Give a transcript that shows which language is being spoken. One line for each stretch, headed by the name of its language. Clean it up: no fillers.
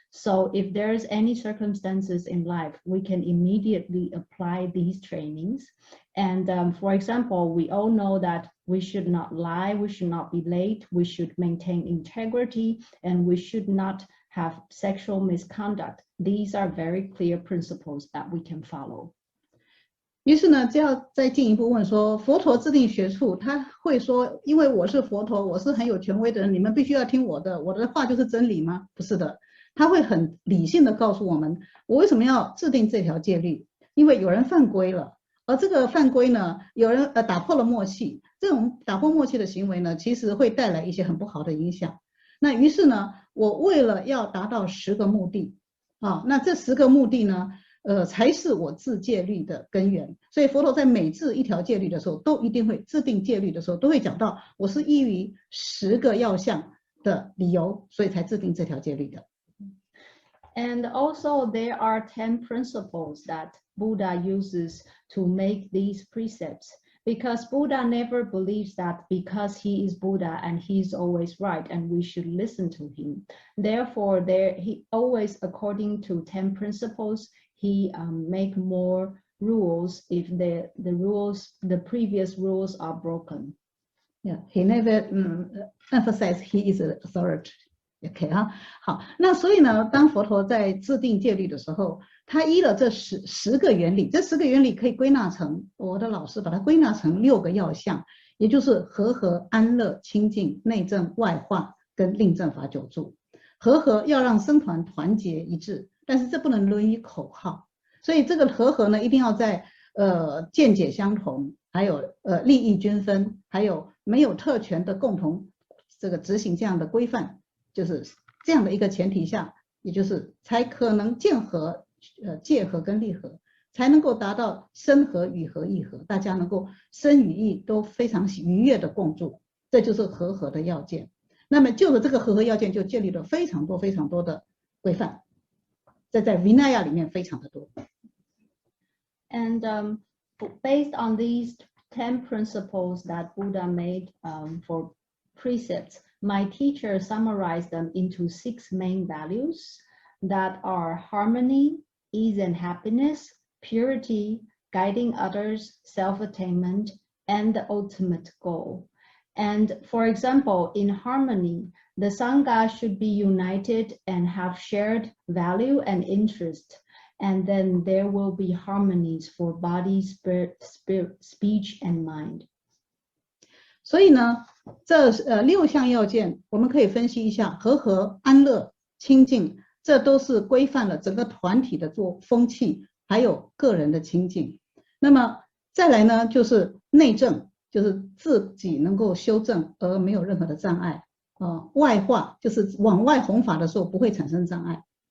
English: So if there's any circumstances in life, we can immediately apply these trainings. And for example, we all know that we should not lie, we should not be late, we should maintain integrity, and we should not have sexual misconduct. These are very clear principles that we can follow.
Chinese: 于是呢，就要再进一步问说，佛陀制定学处，他会说，因为我是佛陀，我是很有权威的人，你们必须要听我的，我的话就是真理吗？不是的，他会很理性的告诉我们，我为什么要制定这条戒律？因为有人犯规了，而这个犯规呢，有人打破了默契，这种打破默契的行为呢，其实会带来一些很不好的影响。那于是呢，我为了要达到10个目的，那这10个目的呢？才是我制戒律的根源。所以佛陀在每制一条戒律的时候，都一定会制定戒律的时候，都会讲到我是依于10个要项的理由，所以才制定这条戒律的。
English: And also there are 10 principles that Buddha uses to make these precepts, because Buddha never believes that because he is Buddha and he's always right and we should listen to him. Therefore, he always, according to 10 principles, he make more rules if the previous rules are broken. Yeah, he never emphasized he is an authority.
Chinese: OK 好，那所以呢，当佛陀在制定戒律的时候，他依了这10个原理，这10个原理可以归纳成，我的老师把它归纳成6个要项，也就是和安乐、清净、内证、外化跟令正法久住。和要让僧团团结一致，但是这不能沦于口号，所以这个和呢，一定要在见解相同，还有利益均分，还有没有特权的共同这个执行这样的规范，就是这样的一个前提下，也就是才可能见和戒和跟利和，才能够达到身和与和意和，大家能够身与意都非常愉悦的共住，这就是和的要件。那么就着这个和要件，就建立了非常多的规范，这在 Vinaya 里面非常的多。
English: And based on these 10 principles that Buddha made for precepts, my teacher summarized them into 6 main values that are harmony, ease and happiness, purity, guiding others, self-attainment, and the ultimate goal. And for example, in harmony, the Sangha should be united and have shared value and interest. And then there will be harmonies for body, spirit, speech, and mind.
Chinese: 所以呢，这6项要件，我们可以分析一下，和安乐、清净，这都是规范了整个团体的风气，还有个人的清净。那么再来呢，就是内证。就是自己能够修正而没有任何的障碍，外化就是往外弘法的时候不会产生障碍。